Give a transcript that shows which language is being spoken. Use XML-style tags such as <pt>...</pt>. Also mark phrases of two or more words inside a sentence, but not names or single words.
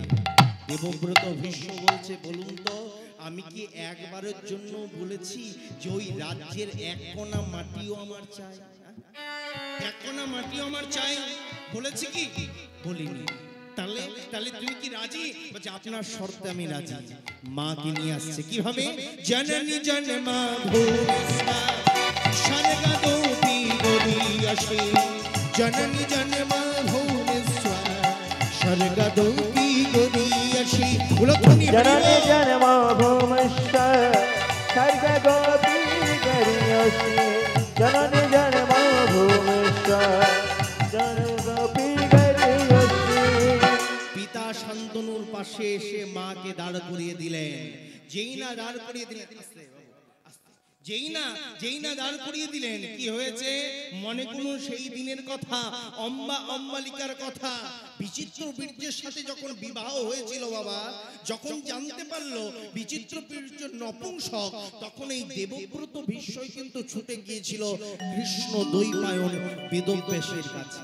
<bn>দেবব্রত ভীষ্ম বলছে বলুন তো আমি কি একবারের জন্য বলেছি যে ওই রাজ্যের এক কণা মাটিও আমার চাই? এক কণা মাটিও আমার চাই বলেছি কি? বলিনি। তাহলে তাহলে তুমি কি রাজি? বলছে আপনার শর্তে আমি রাজি। মাকে নিয়ে আসছে কিভাবে?</bn> <sa>জননী জন্মা ভূমিষ্ঠা স্বর্গদোপি গরীয়সী, জননী জন্মা ভূমিষ্ঠা স্বর্গদোপি গরীয়সী। জননী জন্মা ভূমিষ্ঠা স্বর্গদোপি গরীয়সী, জননী জন্মা ভূমিষ্ঠা স্বর্গদোপি গরীয়সী।</sa> <bn>পিতা শান্তনুর পাশে এসে মাকে দাঁড় করিয়ে দিলেন। যেই না দাঁড় করিয়ে দিলেন, যেই না দাঁড় করিয়ে দিলেন, কি হয়েছে? মনে করুন সেই দিনের কথা, অম্বালিকার কথা। বিচিত্র বীর্যের সাথে যখন বিবাহ হয়েছিল বাবা, যখন জানতে পারলো বিচিত্র বীর্য নপুংসক, তখন এই দেবব্রত ভীষ্মই কিন্তু ছুটে গিয়েছিল কৃষ্ণ দ্বৈপায়ন বেদব্যাসের কাছে।</bn>